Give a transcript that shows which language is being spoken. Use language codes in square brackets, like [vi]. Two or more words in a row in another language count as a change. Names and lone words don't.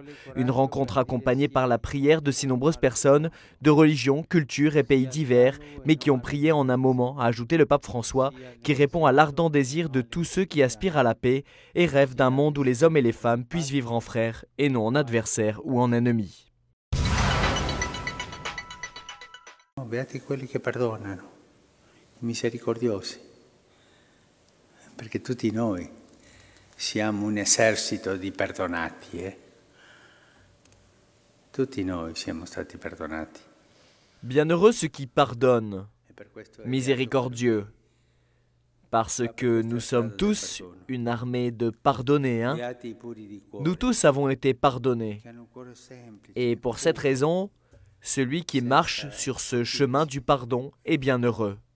[fr] Une rencontre accompagnée par la prière de si nombreuses personnes, de religions, cultures et pays divers, mais qui ont prié en un moment, a ajouté le pape François, qui répond à l'ardent désir de tous ceux qui aspirent à la paix et rêvent d'un monde où les hommes et les femmes puissent vivre en frères et non en adversaires ou en ennemis. [it] Beati quelli che perdonano, misericordiosi. Perché tutti noi siamo un esercito di perdonati, Tutti noi siamo stati perdonati. [fr] Bienheureux ceux qui pardonnent, miséricordieux, parce que nous sommes tous une armée de pardonnés. Nous tous avons été pardonnés. Et pour cette raison, celui qui marche sur ce chemin du pardon est bienheureux.